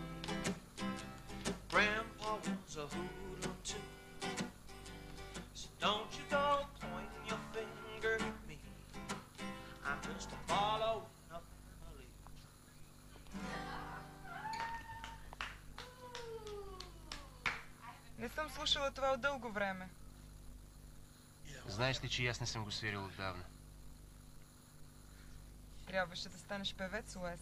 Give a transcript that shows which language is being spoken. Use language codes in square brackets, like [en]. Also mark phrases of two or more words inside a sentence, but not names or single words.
[en] Grandpa was a hoodlum too. So don't you go pointing your finger at me. I'm just a following a family. [bg] Не съм слушала това от дълго време. Знаеш ли, че и аз не съм го свирил отдавна? Трябваше да станеш певец, Уес.